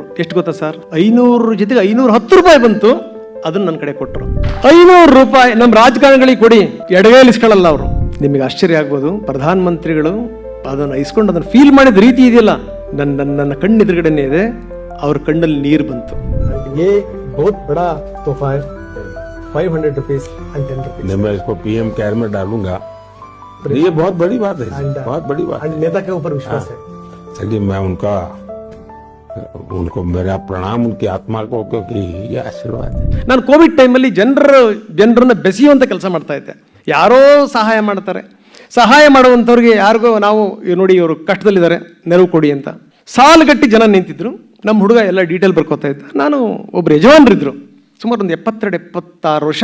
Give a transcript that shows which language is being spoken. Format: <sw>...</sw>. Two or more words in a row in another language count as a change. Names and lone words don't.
<kn>ಎಷ್ಟು ಗೊತ್ತಾ ಸರ್? 500 ಜೊತೆಗೆ 510 ರೂಪಾಯಿ ಬಂತು. ಅದನ್ನ ನನ್ನ ಕಡೆ ಕೊಟ್ಟರು. 500 ರೂಪಾಯಿ ನಮ್ಮ ರಾಜಕಾರಣಿಗಳಿಗೆ ಕೊಡಿ, ಎಡಗೈಲಿಸ್ಕೊಳ್ಳಲ್ಲ ಅವರು. ನಿಮಗೆ ಆಶ್ಚರ್ಯ ಆಗ್ಬೋದು, ಪ್ರಧಾನ ಮಂತ್ರಿಗಳು ಅದನ್ನು ಇಸ್ಕೊಂಡು ಅದನ್ನು ಫೀಲ್ ಮಾಡಿದ ರೀತಿ ಇದೆಯಲ್ಲ, ನನ್ನ ಕಣ್ಣೆದುರುಗಡೆನೇ ಇದೆ. ಅವ್ರ ಕಣ್ಣಲ್ಲಿ ನೀರು ಬಂತು.</kn> <hi>ये बहुत बड़ा तोहफा है, 500</hi> <en>rupees and 10 rupees.</en> <hi>मैं इसको पीएम केयर में डालूंगा. ये बहुत बड़ी बात है, बहुत बड़ी बात. नेता के ऊपर विश्वास है. चलिए मैं उनको मेरा प्रणाम, उनकी आत्मा को, क्योंकि ये आशीर्वाद है.</hi> <kn>ನಾನು ಕೋವಿಡ್ ಟೈಮಲ್ಲಿ ಜನರನ್ನ ಬೆಸೆಯುವಂಥ ಕೆಲಸ ಮಾಡ್ತಾ ಇದ್ದೆ. ಯಾರೋ ಸಹಾಯ ಮಾಡ್ತಾರೆ, ಸಹಾಯ ಮಾಡುವಂಥವ್ರಿಗೆ ಯಾರಿಗೋ ನಾವು ನೋಡಿ ಇವರು ಕಷ್ಟದಲ್ಲಿದ್ದಾರೆ ನೆರವು ಕೊಡಿ ಅಂತ ಸಾಲುಗಟ್ಟಿ ಜನ ನಿಂತಿದ್ರು. ನಮ್ಮ ಹುಡುಗ ಎಲ್ಲ ಡೀಟೇಲ್ ಬರ್ಕೋತಾ ಇದ್ದ. ನಾನು ಒಬ್ರು ಯಜಮಾನ್ರಿದ್ರು, ಸುಮಾರು ಒಂದು 72-76 ವರ್ಷ.</kn>